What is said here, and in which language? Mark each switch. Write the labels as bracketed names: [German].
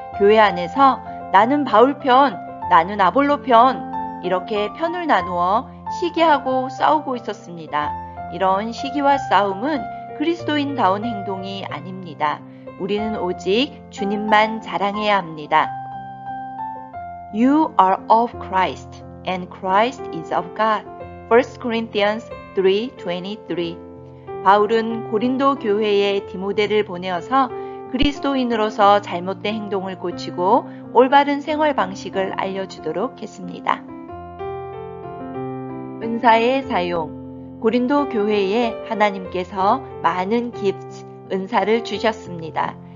[Korean] 교회 안에서 나는 바울 편, 나는 아볼로 편, 이렇게 편을 나누어 시기하고 싸우고 있었습니다. 이런 시기와 싸움은 그리스도인다운 행동이 아닙니다. 우리는 오직 주님만 자랑해야 합니다. [English] You are of Christ, and Christ is of God. 1 Corinthians 3:23. [Korean] 바울은 고린도 교회에 디모데를 보내어서 그리스도인으로서 잘못된 행동을 고치고 올바른 생활 방식을 알려주도록 했습니다. 은사의 사용. 고린도 교회에 하나님께서 많은 기프트, 은사를 주셨습니다.